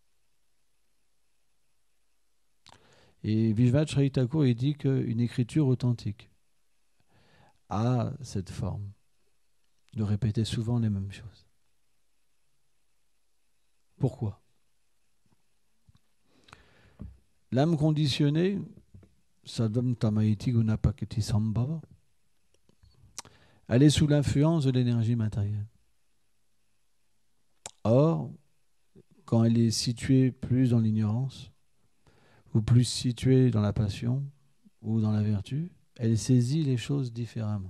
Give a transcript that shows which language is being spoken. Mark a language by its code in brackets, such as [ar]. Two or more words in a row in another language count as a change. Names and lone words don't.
[fr] Et Vishvacharya Thakur, il dit qu'une écriture authentique a cette forme de répéter souvent les mêmes choses. Pourquoi ? L'âme conditionnée, sadam tamaiti gunapaketi sambhava, elle est sous l'influence de l'énergie matérielle. Or, quand elle est située plus dans l'ignorance, ou plus située dans la passion, ou dans la vertu, elle saisit les choses différemment.